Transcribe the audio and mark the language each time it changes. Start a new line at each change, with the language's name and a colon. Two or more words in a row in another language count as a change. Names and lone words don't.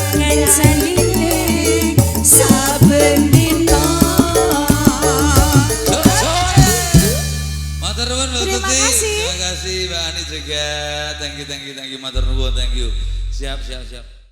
Javanese: ngancenine saben dina. Matur nuwun Mbak Tuti.
Indonesian: Terima kasih Mbak Ani juga.
English: Thank you
Javanese: matur nuwun,
English: thank you.
Javanese: Siap.